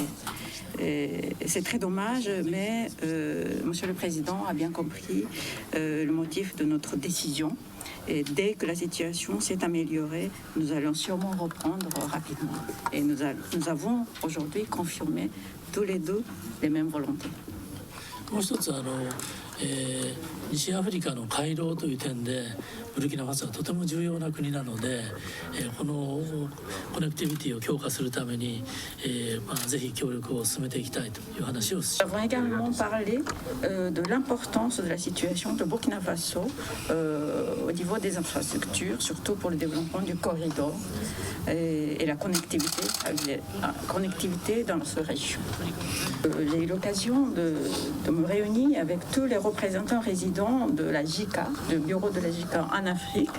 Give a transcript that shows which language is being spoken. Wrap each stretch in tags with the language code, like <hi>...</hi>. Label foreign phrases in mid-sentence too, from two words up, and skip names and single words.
<fr>C'est très dommage, mais Monsieur le Président a bien compris le motif de notre décision. Et dès que la situation s'est améliorée, nous allons sûrement reprendre rapidement. Et nous avons aujourd'hui confirmé tous les deux les mêmes volontés.</fr> <ja>もう一つ西アフリカの回廊という点でブルキナファソはとても重要な国なので、このコネクティビティを強化するために、ぜひ協力を進めていきたいという話をします。</ja> <fr>Nous avons également parlé de l'importance de la situation de Burkina Faso au niveau des infrastructures, surtout pour le développement du corridor et la connectivité dans notre région. J'ai eu l'occasion de me réunir avec tous les représentants résidents de la JICA, du bureau de la JICA en Afrique.</fr>